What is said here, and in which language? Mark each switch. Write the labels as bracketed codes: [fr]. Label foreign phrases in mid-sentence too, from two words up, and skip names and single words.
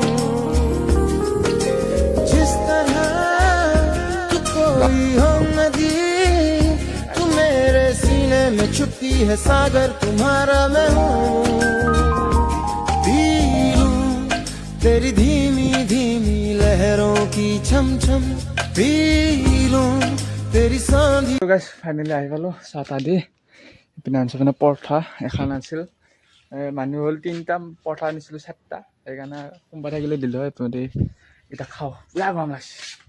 [hi] जिस तरह तू कोई हो नदी, तू मेरे सीने में में छुपती है सागर तुम्हारा मैं हूँ पी लूं तेरी धीमी धीमी लहरों की छम छम पी लूं तेरी सांधी। [en] guys finally [as] আহি পালোঁ চাহ তাহ দি ইপিনে আনিছোঁ মানে পৰঠা এখন আছিল মানুহ হ'ল 3টা পৰঠা আনিছিলোঁ 4টা সেইকাৰণে কোনোবা থাকিলে দিলোঁ হয় ইপিনে এতিয়া খাওঁ পুৰা গৰম লাগিছে।